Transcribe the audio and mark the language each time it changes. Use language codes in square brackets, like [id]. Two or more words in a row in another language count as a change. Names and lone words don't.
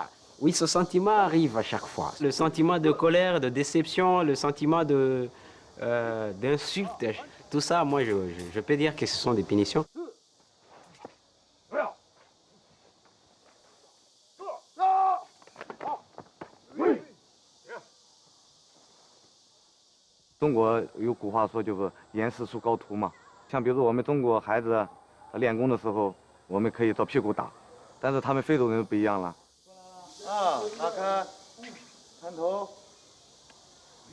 [fr] Oui, ce sentiment arrive à chaque fois. Le sentiment de colère, de déception, le sentiment d'insulte, tout ça, moi, je peux dire que ce sont des punitions. Oui. [zh] 中国有古话说，就是严师出高徒嘛。像比如说我们中国孩子练功的时候，我们可以照屁股打，但是他们非洲人不一样了。啊，打开，探头。